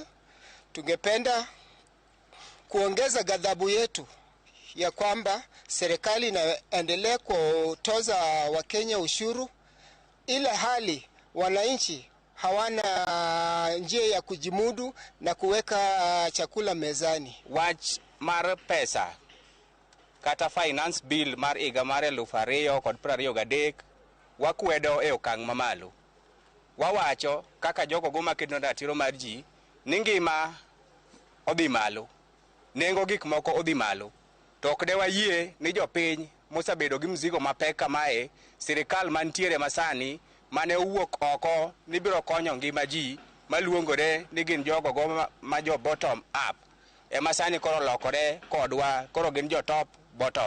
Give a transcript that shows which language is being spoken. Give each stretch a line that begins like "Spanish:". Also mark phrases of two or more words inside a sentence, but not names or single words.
Swahili: Tungependa kuongeza ghadhabu yetu ya kwamba serikali inaendelea kutoza Wakenya ushuru, ila hali wananchi hawana njia ya kujimudu na kuweka chakula mezani.
Luo (Kenya and Tanzania): Wach mar pesa kata
English: finance bill
Luo (Kenya and Tanzania): mar higa mar 2023 wakwedo e okang' mamalo. Wawacho kaka jogo go makedo ratiro mar ji ni ngima odhi malo, nengo gik moko odhi malo, to ok de wayie ni jopiny mosabedo gi mzigo mapek kamae, sirikal mantiere masani mane owuok oko ni biro konyo ngima ji maluongore ni gin jogo go ma jo
English: bottom up
Luo (Kenya and Tanzania): e masani koro lokore kodwa, koro gin jo
English: top bottom.